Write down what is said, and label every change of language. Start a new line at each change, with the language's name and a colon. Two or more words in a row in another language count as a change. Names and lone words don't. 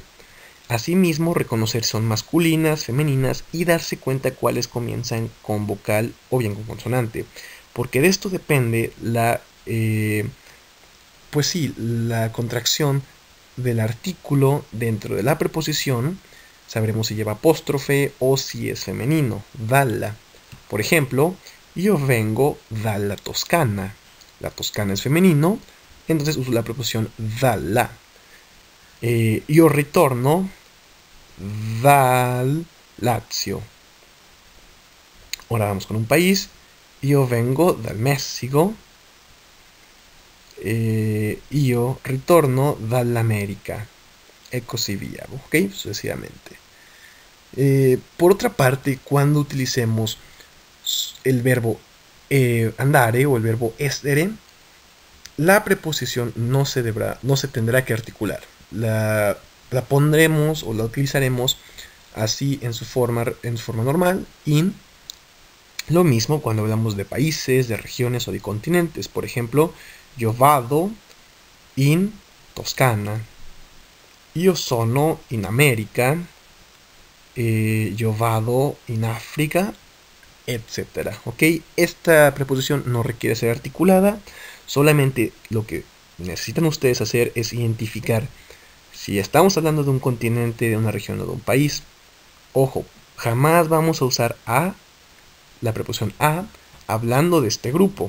Spanish: Asimismo, reconocer si son masculinas, femeninas y darse cuenta cuáles comienzan con vocal o bien con consonante. Porque de esto depende la contracción del artículo dentro de la preposición. Sabremos si lleva apóstrofe o si es femenino, dalla. Por ejemplo, yo vengo dalla Toscana. La Toscana es femenino, entonces uso la preposición dalla. Yo
Italian: ritorno dal
Spanish: Lazio. Ahora vamos con un país.
Italian: Io vengo dal Messico. Io ritorno dall'America. E così via,
Spanish: ok? Sucesivamente. Por otra parte, cuando utilicemos el verbo andare o el verbo essere, la preposición no se tendrá que articular. La pondremos o la utilizaremos así en su forma normal.
Italian: In.
Spanish: Lo mismo cuando hablamos de países, de regiones o de continentes. Por ejemplo, yo
Italian: vado in
Spanish: Toscana.
Italian: Io sono in America. Yo vado in África,
Spanish: etcétera. ¿Ok? Esta preposición no requiere ser articulada. Solamente lo que necesitan ustedes hacer es identificar si estamos hablando de un continente, de una región o de un país. Ojo, jamás vamos a usar la preposición a, hablando de este grupo.